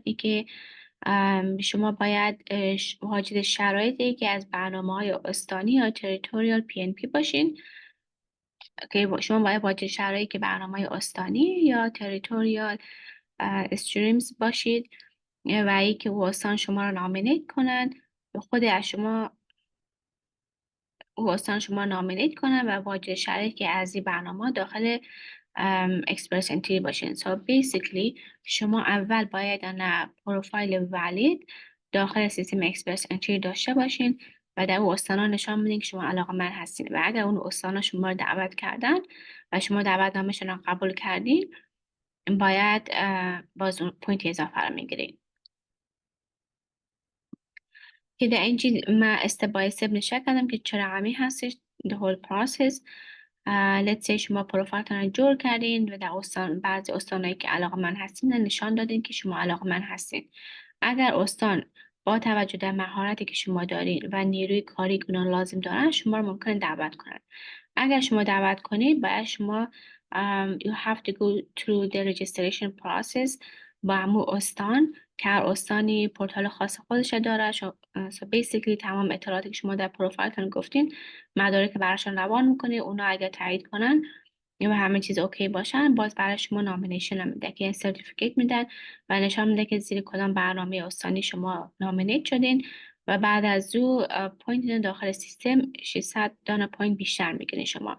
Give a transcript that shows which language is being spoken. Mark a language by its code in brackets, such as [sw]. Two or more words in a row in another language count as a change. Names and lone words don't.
[fa] ای که شما باید واجد شرایطی که از برنامه‌های استانی یا تریتوریال PNP باشین که شما باید واجد شرایطی که برنامه‌های استانی یا تریتوریال استریمز باشید و ای که استان شما رو نامینیت کنن، خود از شما استان شما نامینیت کنن و واجد شرایطی که از این برنامه داخل [en] express entry [fa] باشین. [en] So basically [fa] شما اول باید انا پروفایل valid داخل سیستم [en] express entry [fa] داشته باشین و در اون استانا نشان بدین که شما علاقه‌مند هستین و اگر اون استانا شما رو دعوت کردن و شما دعوتنامه‌شون رو قبول کردین، باید باز اون پوینت اضافه رو میگیرین. که در اینجی من [en] step by step [fa] نشه کردم که چه رقمی هستش [en] the whole process. let's say [fa] شما پروفایلتون رو جور کردین و در بعضی استانایی که علاقه من هستین نشان دادین که شما علاقه من هستین. اگر استان با توجه در مهارتی که شما دارین و نیروی کاری که اونا لازم دارن شما رو ممکن دعوت کنن. اگر شما دعوت کنید باید شما [en] you have to go through the registration process [fa] با همون استان که هر استانی پورتال خاص خودش داره. [en] so basically [fa] تمام اطلاعاتی که شما در پروفایلتون گفتین مدارک براشون روان میکنه، اونا اگر تایید کنن و همه چیز اوکی باشن باز برای شما نامینیشن هم میده که سرتیفیکیت میدن و نشان میده که زیر کدام برنامه استانی شما نامینیت شدین و بعد از او پوینت داخل سیستم 600 دانه پوینت بیشتر میگیرین شما.